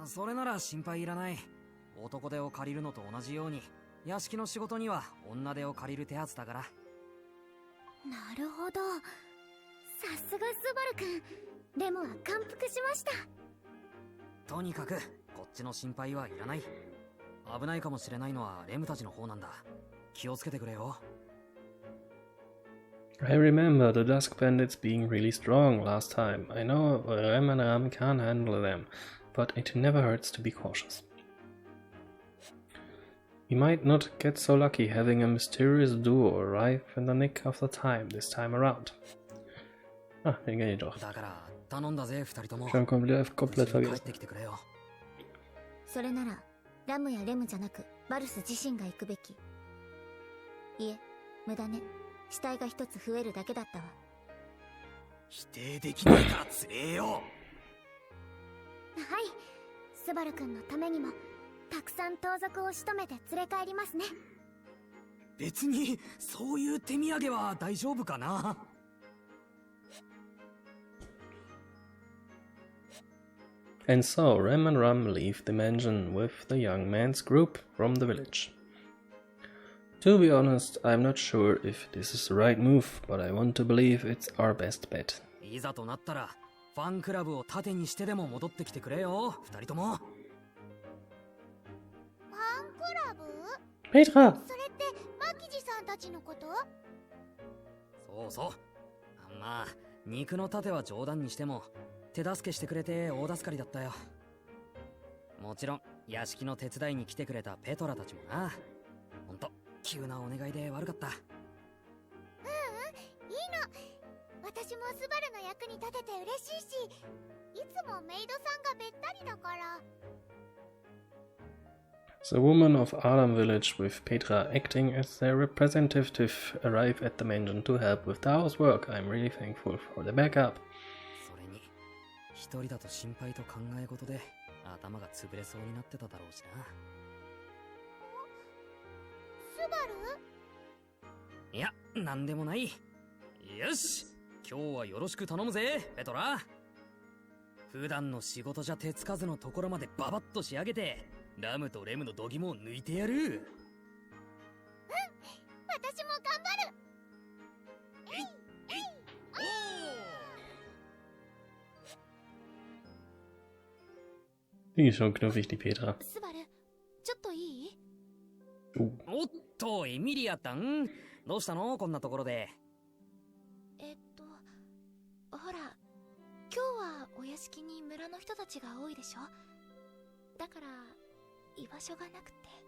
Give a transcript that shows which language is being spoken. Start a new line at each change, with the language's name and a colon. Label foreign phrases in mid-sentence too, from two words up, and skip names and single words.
Japanese: それなら心配いらない。男手を借りるのと同じように屋敷の仕事には女手を借りる手はずだから。なるほど、さすがスバル君。レムは感服しました。とにかくこっちの心配はいらない。危ないかもしれないのはレムたちの方なんだ。気をつけてくれよ。
English: I remember the Dusk Bandits being really strong last time. I know Rem and Ram can't handle them, but it never hurts to be cautious. We might not get so lucky having a mysterious duo arrive in the nick of the time this time around.
German: Ah, den kenne ich doch.
Japanese: だから頼んだぜ、二人とも。
German: Schon komplett
Japanese: 帰っ
German: vergessen.
Japanese: てきてくれよ。それならラムやレムじゃなくバルス自身が行くべき。いえ、無駄ね。死体が一つ増えるだけだったわ。否定できないからつれえよ。はい、スバル君のためにもたくさん盗賊を仕留めて連れ帰りますね。別にそういう手土産は大丈夫かな。
English: And so Rem and Ram leave the mansion with the young man's group from the village. To be honest, I'm not sure if this is the right move, but I want to believe it's our best bet.
Japanese: いざとなったらファンクラブを盾にしてでも戻ってきてくれよ、二人とも。ファンクラブ？ Petra! それってマキジさんたちのこと？そうそう。まあ、肉の盾は冗談にしても、手助けしてくれて大助かりだったよ。もちろん、屋敷の手伝いに来てくれたペトラたちもな。ほんと、急なお願いで悪かった。いいの。私もスバルの役に立てて嬉しいし、いつもメイドさんがべったりだから。
English: The women of Alam village, with Petra acting as their representative, arrive at the mansion to help with the housework. I'm really thankful for the backup.
Japanese: それに、一人だと心配と考え事で頭が潰れそうになってただろうしな。スバル？いや、なんでもない。よし、今日はよろしく頼むぜ、ペトラ。普段の仕事じゃ手つかずのところまでババッと仕上げて、ラムとレムの度肝を抜いてやる。私も頑張る。
German: Die ist schon knuffig, die Petra.
Japanese: スバル、ちょっといい？おっと、エミリアたん、どうしたのこんなところで。ほら、今日はお屋敷に村の人たちが多いでしょ。だから居場所がなくて。